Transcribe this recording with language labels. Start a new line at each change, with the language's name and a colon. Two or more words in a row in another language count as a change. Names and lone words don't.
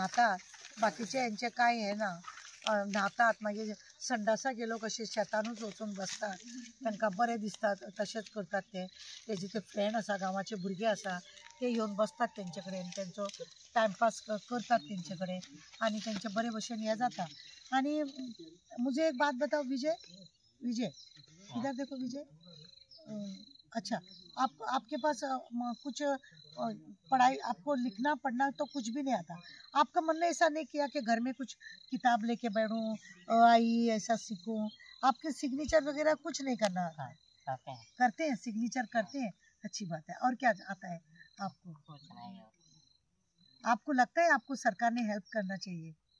Konkani: न्हातात बाकीचे हेंचे कांय हें ना न्हातात मागीर संडासाक गेलो कशे शेतानूच वचून बसतात तांकां बरें दिसता तशेंच करतात तेजे ते फ्रेंड आसा गांवाचे भुरगे आसा ते येवन बसतात तेंचे कडेन तेंचो टायमपास करतात तेंचे कडेन आनी तेंचे बरे भशेन हें जाता आनी
Hindi: मुझे एक बात बताओ विजय इधर देखो विजय अच्छा आपके पास कुछ पढ़ाई आपको लिखना पढ़ना तो कुछ भी नहीं आता आपका मन ने ऐसा नहीं किया कि घर में कुछ किताब लेके बैठूं आई ऐसा सीखूं आपके सिग्नेचर वगैरह कुछ नहीं करना करते हैं सिग्नेचर करते हैं अच्छी बात है और क्या आता है आपको कुछ नहीं आपको लगता है आपको सरकार ने हेल्प करना चाहिए